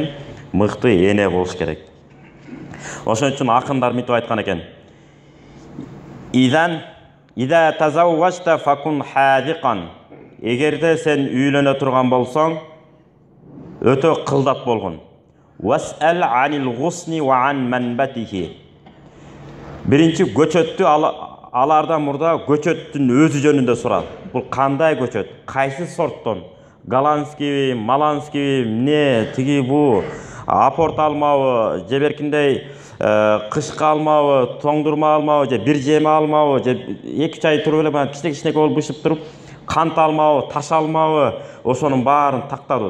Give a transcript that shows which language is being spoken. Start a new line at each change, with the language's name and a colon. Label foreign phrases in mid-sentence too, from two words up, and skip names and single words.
Kyrgyz: Мыкты эне болуш керек. Ошон үчүн акындар мынтип айткан экен.
Arabic: إذا تزوجت فكن حاذقا.
Kyrgyz: Эгерде сен үйлөнө турган болсоң, өтө кылдат болгон.
Arabic: واسأل عن الغصن وعن منبته.
Kyrgyz: Биринчи көчөттү алардан мурда көчөттүн өзү жөнүндө сурат. Бул кандай көчөт? Кайсы сорттон? Голландский, маланский, эмне, тиги бу апорт алмабы, же беркиндей кышкы алмабы, тоңдурма алмабы, же бир жеме алмабы, же 2-3 ай туруп эле кичине болуп бышып туруп, кант алмабы, таш алмабы, ошонун баарын тактады.